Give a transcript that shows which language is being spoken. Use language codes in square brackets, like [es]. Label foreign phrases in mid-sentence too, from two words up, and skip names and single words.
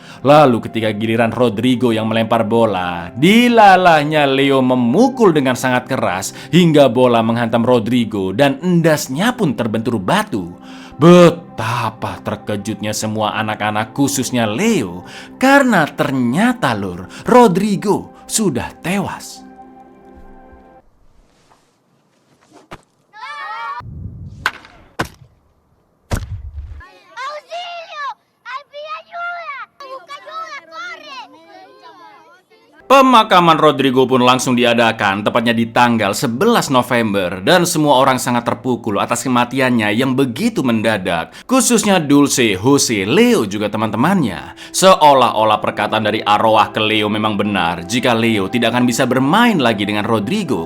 [id] Lalu ketika giliran Rodrigo yang melempar bola, dilalahnya Leo memukul dengan sangat keras hingga bola menghantam Rodrigo dan endasnya pun terbentur batu. Betapa terkejutnya semua anak-anak, khususnya Leo, karena ternyata lur, Rodrigo sudah tewas. [es] ¡Auxilio! ¡Al fin ayuda! ¡Busca ayuda! ¡Corre! [id] Pemakaman Rodrigo pun langsung diadakan, tepatnya di tanggal 11 November, dan semua orang sangat terpukul atas kematiannya yang begitu mendadak, khususnya Dulce, Jose, Leo juga teman-temannya. Seolah-olah perkataan dari arwah ke Leo memang benar jika Leo tidak akan bisa bermain lagi dengan Rodrigo.